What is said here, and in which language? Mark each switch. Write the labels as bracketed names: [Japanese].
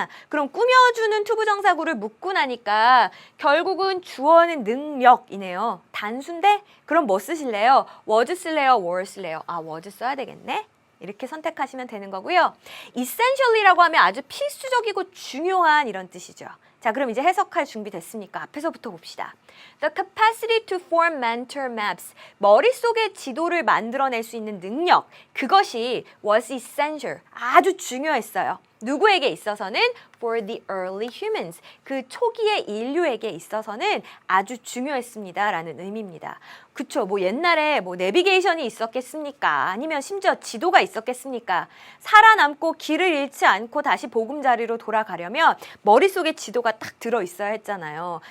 [Korean] 그럼 꾸며주는 투부정사구를 묻고 나니까 결국은 주어는 능력이네요. 단수인데? 그럼 뭐 쓰실래요? was 쓸래요? were 쓸래요? was 써야 되겠네? 이렇게 선택하시면 되는 거고요. essentially라고 하면 아주 필수적이고 중요한 이런 뜻이죠. 자, 그럼 이제 해석할 준비 됐습니까? 앞에서부터 봅시다. [English] The capacity to form mental maps. [Korean] 머릿속에 지도를 만들어낼 수 있는 능력. 그것이 [English] was essential. [Korean] 아주 중요했어요. 누구에게 있어서는? [English] For the early humans. [Korean] 그 초기의 인류에게 있어서는 아주 중요했습니다. 라는 의미입니다. 그쵸. 뭐 옛날에 뭐 내비게이션이 있었겠습니까? 아니면 심지어 지도가 있었겠습니까? 살아남고 길을 잃지 않고 다시 보금자리로 돌아가려면 머릿속에 지도가 딱 들어있어야 했잖아요.